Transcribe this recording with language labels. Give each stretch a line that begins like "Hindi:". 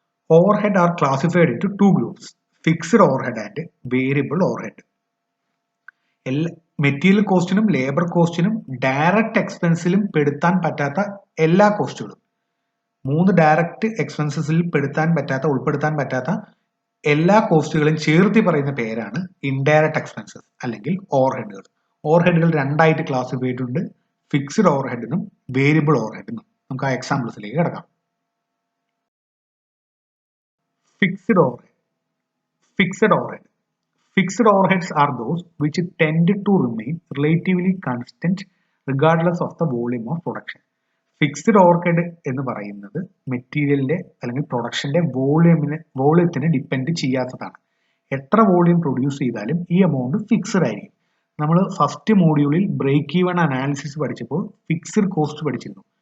English: Overhead are classified into two groups, fixed overhead and variable overhead.
Malayalam: Material കോസ്റ്റിനും labour കോസ്റ്റിനും direct എക്സ്പെൻസിലും പെടുത്താൻ പറ്റാത്ത എല്ലാ കോസ്റ്റുകളും, 3 direct എക്സ്പെൻസസിൽ ഉൾപ്പെടുത്താൻ പറ്റാത്ത എല്ലാ കോസ്റ്റുകളും ചേർത്തി പറയുന്ന പേരാണ് ഇൻഡയറക്റ്റ് എക്സ്പെൻസസ് അല്ലെങ്കിൽ ഓവർഹെഡുകൾ. ഓവർഹെഡുകൾ രണ്ടായിട്ട് ക്ലാസിഫൈ ചെയ്തിട്ടുണ്ട്, ഫിക്സ്ഡ് ഓവർഹെഡിനും വേരിയബിൾ ഓവർഹെഡിനും. നമുക്ക് ആ എക്സാമ്പിൾസിലേക്ക് കിടക്കാം. Fixed overhead.
English: Fixed overheads are those which tend to remain relatively constant regardless of the volume of production.
Malayalam: Fixed overhead എന്ന് പറയുന്നത് മെറ്റീരിയലിന്റെ അല്ലെങ്കിൽ പ്രൊഡക്ഷന്റെ വോളിയത്തിനെ ഡിപ്പെൻഡ് ചെയ്യാത്തതാണ്. എത്ര വോളിയം പ്രൊഡ്യൂസ് ചെയ്താലും ഈ എമൗണ്ട് ഫിക്സ്ഡ് ആയിരിക്കും. നമ്മൾ ഫസ്റ്റ് മോഡ്യൂളിൽ ബ്രേക്ക് ഈവൻ അനാലിസിസ് പഠിച്ചപ്പോൾ ഫിക്സ്ഡ് കോസ്റ്റ് പഠിച്ചിരുന്നു.